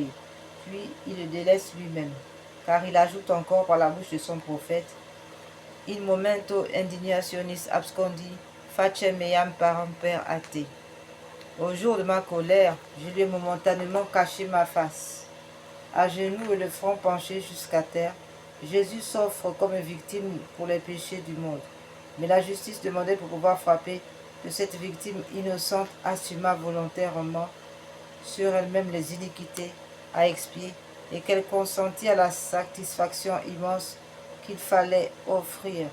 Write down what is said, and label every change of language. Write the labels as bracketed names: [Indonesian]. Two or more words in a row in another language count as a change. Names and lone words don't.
[French] Puis il le délaisse lui-même, car il ajoute encore par la bouche de son prophète: [Latin] In momento indignationis abscondi, facem meam paramper a te. [French] Au jour de ma colère, je lui ai momentanément caché ma face. À genoux et le front penché jusqu'à terre, Jésus s'offre comme victime pour les péchés du monde. Mais la justice demandait pour pouvoir frapper que cette victime innocente assuma volontairement sur elle-même les iniquités à expier et qu'elle consentit à la satisfaction immense qu'il fallait offrir.